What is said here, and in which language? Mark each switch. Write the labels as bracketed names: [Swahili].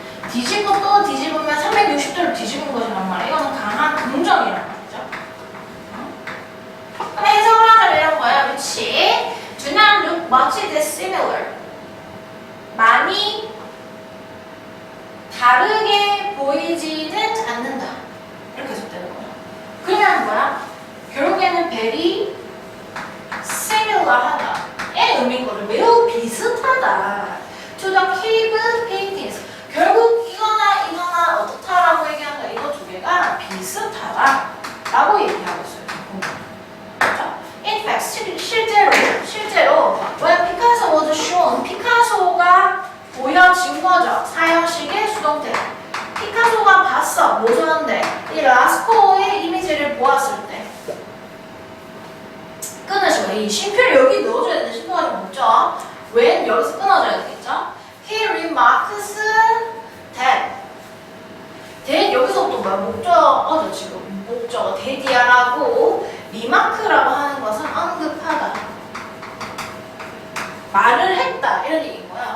[Korean] 뒤집고 또 뒤집으면 360도로 뒤집은 것이란 말이에요. 이거는 강한 긍정이란 말이죠. 그럼 해석을 하자면 이런 거예요. 그렇지? [English] Do not look much dissimilar. [Korean] 많이 다르게 보이지는 않는다. 이렇게 해석되는 거예요. 그러면 뭐야? 결국에는 [English] very similar [Korean] 하다의 의미인 거죠. 매우 비슷하다. [English] To the cave paintings. [Korean] 결국 이거나 어떻다라고 얘기하는 거야. 이거 두 개가 비슷하다라고 얘기하고 있어요. 그렇죠? [English] In fact, [Korean] 실제로 [English] when Picasso was shown, [Korean] 피카소가 보여진 거죠. 사형식의 수동태. 피카소가 봤어. 뭐 줬는데? 이 라스코의 이미지를 보았을 때. 끊으시고 이 쉼표를 여기 넣어줘야 되는데 쉼표가 좀 없죠? 왜 여기서 끊어줘야 되겠죠? [English] He remarks that [Korean] 여기서부터 뭐야? 목적어죠 지금. 목적어 that이라고 리마크라고 하는 것은 언급하다. 말을 했다 이런 얘기인 거야.